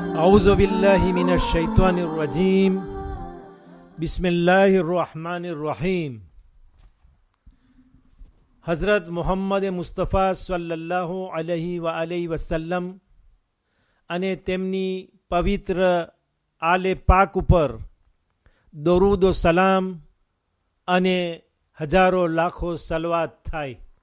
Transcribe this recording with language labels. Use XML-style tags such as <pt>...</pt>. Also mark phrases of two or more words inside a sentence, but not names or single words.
<ar>أعوذ بالله من الشيطان الرجيم بسم الله الرحمن الرحيم.</ar> <gu>હઝરત મુહમ્મદ મુસ્તફા</gu> <ar>صلى الله عليه وآله وسلم</ar> <gu>અને તેમની પવિત્ર આલે પાક ઉપર</gu> <ur>درود و سلام</ur> <gu>અને હજારો લાખો સલવાત થાય.</gu>